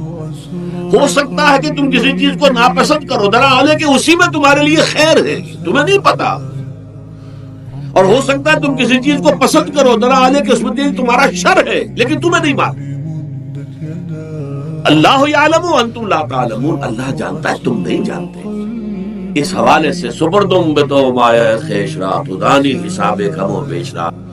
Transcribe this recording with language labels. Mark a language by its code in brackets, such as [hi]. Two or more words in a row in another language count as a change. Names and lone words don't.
[ur] ہو سکتا ہے کہ تم کسی چیز کو ناپسند کرو، درا حال ہے کہ اسی میں تمہارے لیے خیر ہے، تمہیں نہیں پتا، اور ہو سکتا ہے تم کسی چیز کو پسند کرو، درا حال ہے کہ اس میں تمہارا شر ہے، لیکن تمہیں نہیں معلوم۔ [ar] اللہ یعلم وانتم لا تعلمون، [ur] اللہ جانتا ہے تم نہیں جانتے۔ اس حوالے سے [fa] سپردم بتو مایا خیش را، تو دانی حساب کم و بیش را۔